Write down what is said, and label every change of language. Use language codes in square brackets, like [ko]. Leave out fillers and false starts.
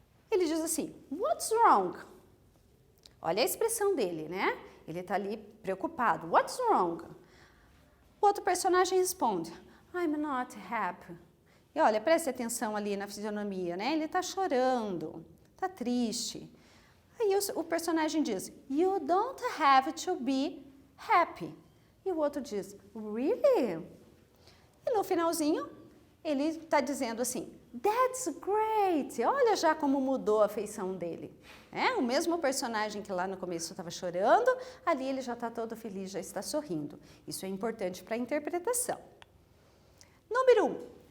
[pt] Ele diz assim, [en] what's wrong? [pt] Olha a expressão dele, né? Ele está ali preocupado, [en] what's wrong? [pt] O outro personagem responde, [en] I'm not happy. [pt] E olha, preste atenção ali na fisionomia, né? Ele está chorando, está triste. Aí o personagem diz, [en] you don't have to be happy. [pt] E o outro diz, [en] really? [pt] E no finalzinho, ele está dizendo assim, [en] that's great. [pt] Olha já como mudou a feição dele. O mesmo personagem que lá no começo estava chorando, ali ele já está todo feliz, já está sorrindo. Isso é importante para a interpretação. Número 1.